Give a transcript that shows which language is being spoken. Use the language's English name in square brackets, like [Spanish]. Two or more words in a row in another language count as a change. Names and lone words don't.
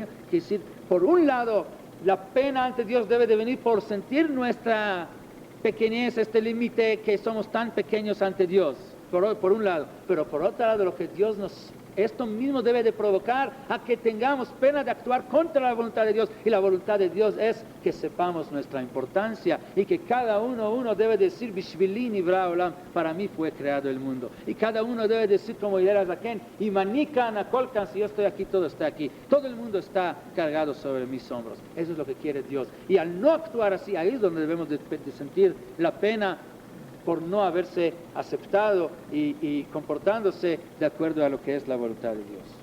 [Spanish] Quiere decir, por un lado, la pena ante Dios debe de venir por sentir nuestra pequeñez, este límite que somos tan pequeños ante Dios, por un lado, pero por otro lado, lo que Dios nos Esto mismo debe de provocar a que tengamos pena de actuar contra la voluntad de Dios. Y la voluntad de Dios es que sepamos nuestra importancia y que cada uno debe decir, [Hebrew] בשבילי נברא העולם, [Spanish] para mí fue creado el mundo. Y cada uno debe decir como Hillel Azaken, y [Hebrew] אם אני כאן הכל כאן, [Spanish] si yo estoy aquí, todo está aquí. Todo el mundo está cargado sobre mis hombros. Eso es lo que quiere Dios. Y al no actuar así, ahí es donde debemos de sentir la pena por no haberse aceptado y comportándose de acuerdo a lo que es la voluntad de Dios.